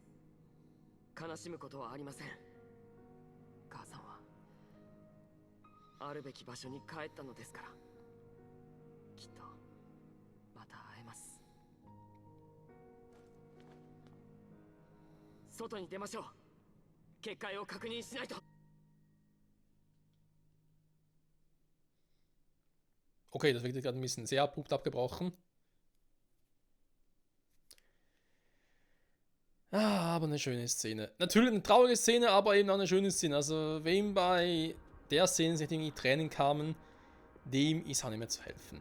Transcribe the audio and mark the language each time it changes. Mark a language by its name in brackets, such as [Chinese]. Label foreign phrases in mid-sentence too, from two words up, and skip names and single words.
[Japanese] 悲しむことはありません。母さんはあるべき場所に帰ったのですから。きっとまた会えます。外に出ましょう。結界を確認しないと。 [German] Okay, das wird gerade ein bisschen sehr abrupt abgebrochen. Ah, aber eine schöne Szene. Natürlich eine traurige Szene, aber eben auch eine schöne Szene. Also, wem bei der Szene sich irgendwie Tränen kamen, dem ist auch nicht mehr zu helfen.